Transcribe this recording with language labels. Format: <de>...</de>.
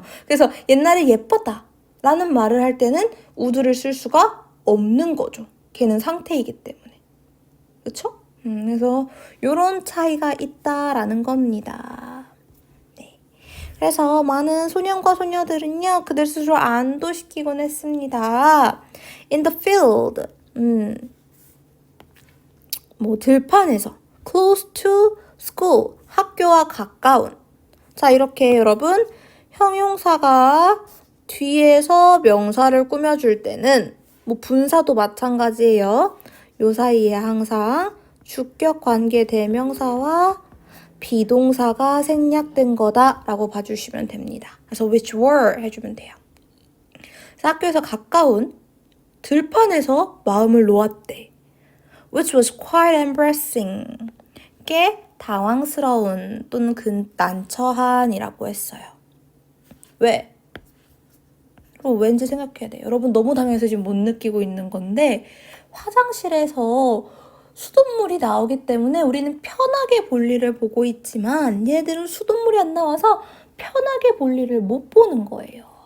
<ko>그래서 옛날에 예뻤다 라는 말을 할 때는 would를 쓸 수가 없는 거죠. 걔는 상태이기 때문에. 그쵸? 그래서 이런 차이가 있다라는 겁니다. 네. 그래서 많은 소년과 소녀들은요, 그들 스스로 안도시키곤 했습니다.</ko> <en>In the field,</en> <ko>뭐 들판에서,</ko> <en>close to school,</en> <ko>학교와 가까운. 자, 이렇게 여러분 형용사가 뒤에서 명사를 꾸며줄 때는 뭐 분사도 마찬가지예요. 요 사이에 항상 주격 관계 대명사와 비동사가 생략된 거다라고 봐주시면 됩니다. 그래서</ko> <en>which were</en> <ko>해주면 돼요. 그래서 학교에서 가까운 들판에서 마음을 놓았대.</ko> <en>which was quite embarrassing.</en> <ko>꽤 당황스러운 또는 난처한이라고 했어요. 왜? 왠지 생각해야 돼요. 여러분 너무 당연해서 지금 못 느끼고 있는 건데 화장실에서 수돗물이 나오기 때문에 우리는 편하게 볼일을 보고 있지만 얘들은 수돗물이 안 나와서 편하게 볼일을 못 보는 거예요.</ko>